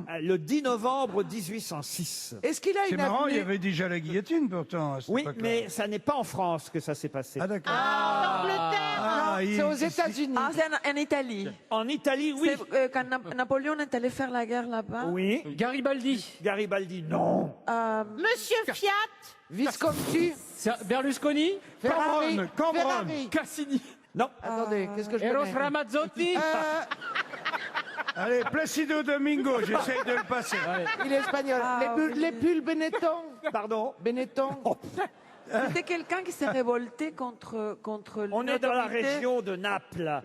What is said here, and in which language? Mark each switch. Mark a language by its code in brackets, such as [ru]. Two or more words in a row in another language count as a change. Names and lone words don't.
[fr] Le 10 novembre 1806. Est-ce qu'il a C'est une marrant, il y avenue? avait déjà la guillotine pourtant à cette Oui, époque-là. mais ça n'est pas en France que ça s'est passé. Ah d'accord. En Angleterre. Ah, C'est aux États-Unis. Ah, c'est en Italie. En Italie, oui. C'est, quand Napoléon est allé faire la guerre là-bas. Oui. Garibaldi. Garibaldi, non. Monsieur Fiat. Visconti. Berlusconi. Ferrari. Cambronne. Ferrari. Cassini. Non. Attendez, qu'est-ce que je Eros connais? Ramazzotti. Allez, Placido Domingo, j'essaye de le passer. Il est espagnol. Les pulls Benetton. Pardon. Benetton. C'était quelqu'un qui s'est révolté contre On est dans la l'autorité. région de Naples.